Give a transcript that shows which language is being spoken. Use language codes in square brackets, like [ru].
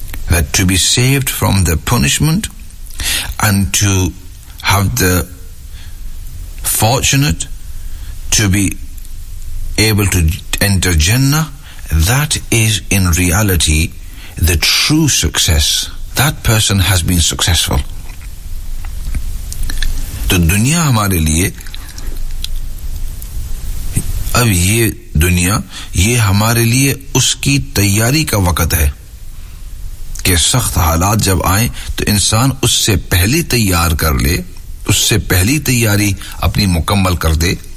[en] that to be saved from the punishment and to have the fortunate to be able to enter Jannah, that is in reality the true success. That person has been successful. [ur] To dunya hamare liye اب یہ دنیا یہ ہمارے لیے اس کی تیاری کا وقت ہے کہ سخت حالات جب آئیں تو انسان اس سے پہلی تیار کر لے, اس سے پہلی تیاری اپنی مکمل کر دے